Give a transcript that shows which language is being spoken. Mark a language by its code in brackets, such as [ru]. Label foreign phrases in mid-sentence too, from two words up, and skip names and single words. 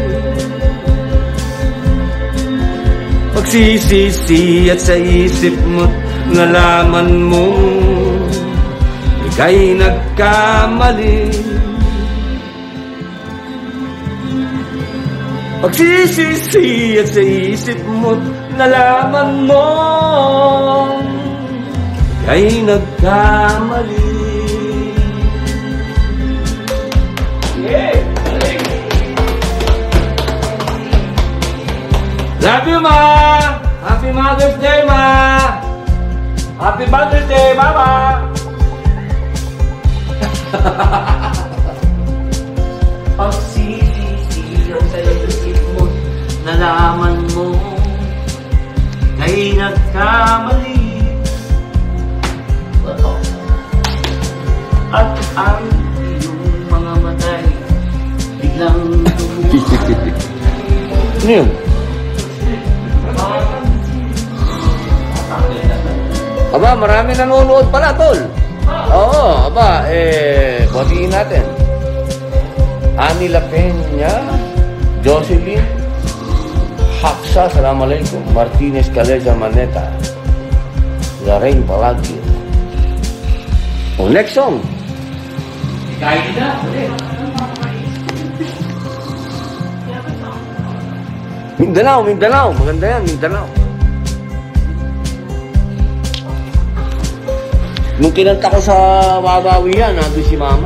[tl] Pagsisisi at sa isip mo't nalaman mo kay nagkamali. Pagsisisi at sa isip mo't nalaman mo kay nagkamali. Yeah. [en] Love you, Ma! Happy Mother's Day, Ma! Happy Mother's Day, Mama! [tl] Pagsisisi sa isip mo, nalaman mo kay nagkamali. At ang iyong mga matay biglang lumuha. Ano yun? Aba, marami nanonood pala, tol. Oo, aba, batiin natin. Ani La Peña, Jocelyn, Haksa, Assalamualaikum, Martinez Caleza Maneta, Larain Palagio. [en] Oh, next song. [tl] Kahit na, Mindanao, Mindanao. Maganda yan, Mindanao. Nung kinanta ko sa Wawawi yan, nandun si Mama.